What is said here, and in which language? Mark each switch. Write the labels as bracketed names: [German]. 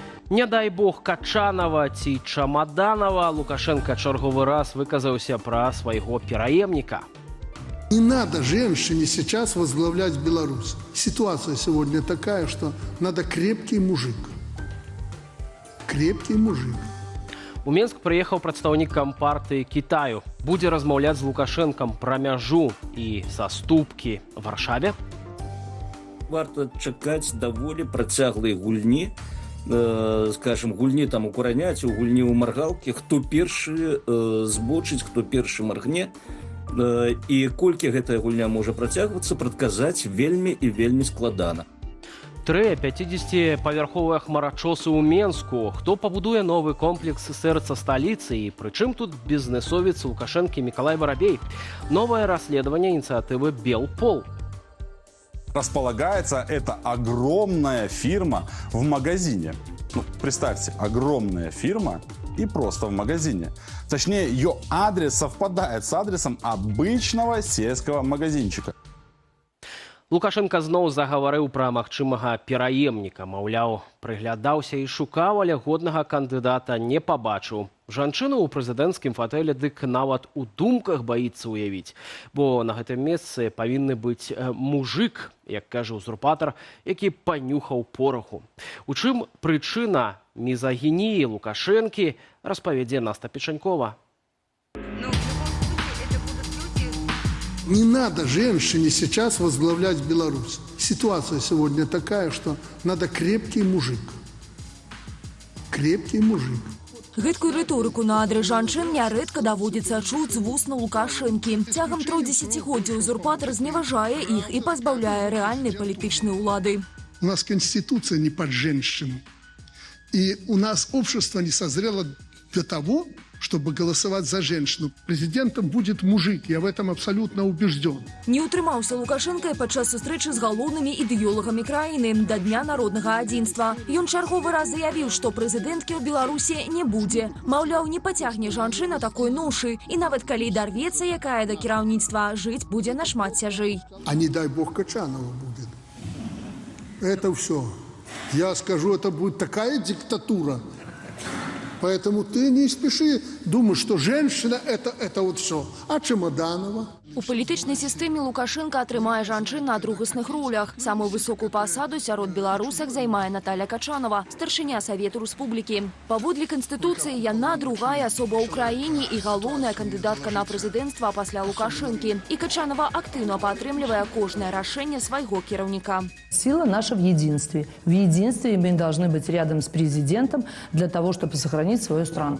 [Belarusian] Не дай бог Качанова ці Чамаданова, Лукашенко чарговы раз выказаўся пра свайго пераемніка. [Russian] Не надо женщине сейчас возглавлять Беларусь. Ситуация сегодня такая, что надо крепкий мужик. Крепкий мужик. [Belarusian] У Менск прыехаў прадстаўнік кампартыі Кітаю. Будзе размаўляць з Лукашэнкам пра мяжу і саступкі ў Варшаве. Варта чакаць даволі працяглыя гульні, скажем, гульні там у кураняці, гульні ў маргалкі, хто першы збочыць, хто першы маргне. І колькі гэтая гульня можа працягвацца, прадказаць вельмі і вельмі складана. 3 50-павярховыя хмарачосы ў Менску. Хто пабудуе новы комплекс сэрца сталіцы і прычым тут бізнесовец Лукашэнкі Мікалай Барабей? [Russian] Новое расследование инициативы «Белпол». Располагается эта огромная фирма в магазине. Ну, представьте, огромная фирма и просто в магазине. Точнее, ее адрес совпадает с адресом обычного сельского магазинчика. [Belarusian] Лукашенко зноў загаварыў пра магчымага пераемніка. Маўляў, прыглядаўся і шукаў, але годнага кандыдата не пабачыў. Жанчыну ў прэзідэнцкім фатэлі дык нават у думках баіцца ўявіць. Бо на гэтым месцы павінны быць мужик, як кажа узурпатар, які панюхаў пораху. У чым прычына мізагініі Лукашэнкі, распавядзе Наста Печанькова. [Russian] Не надо женщине сейчас возглавлять Беларусь. Ситуация сегодня такая, что надо крепкий мужик. Крепкий мужик. [Belarusian] Гэткую рыторыку на адрес жанчын нярэдка даводзіцца чуць з вуст Лукашэнкі. Цягам 3 дзесяцігоддзяў узурпатар зневажае іх і пазбаўляе рэальнай палітычнай улады. [Russian] У нас конституция не под женщину. И у нас общество не созрело для того, чтобы голосовать за женщину. Президентом будет мужик, я в этом абсолютно убежден. [Belarusian] Не утрымаўся Лукашенко падчас сустрэчы з галоўнымі ідэолагамі краіны да Дня народнага адзінства. Ён чарговы раз заявіў, што прэзідэнткі ў Беларусі не будзе. Маўляў, не пацягне жанчына такой ношы. І нават калі дарвецца, якая да кіраўніцтва, жыць будзе нашмат цяжэй. [Russian] А не дай бог Качанова будет. Это все. Я скажу, это будет такая диктатура. Поэтому ты не спеши думать, что женщина это вот все. А Чемоданова? [Belarusian] У палітычнай сістэме Лукашенко атрымае жанчын на другасных ролях. Самую высокую пасаду сярод беларусак займае Наталья Качанова, старшыня Савету Рэспублікі. Паводле Канстытуцыі яна другая асоба ў краіне і галоўная кандыдатка на прэзідэнцтва пасля Лукашэнкі. І Качанова актыўна падтрымлівае кожнае рашэнне свайго кіраўніка. [Russian] Сила наша в единстве. В единстве мы должны быть рядом с президентом для того, чтобы сохранить свою страну.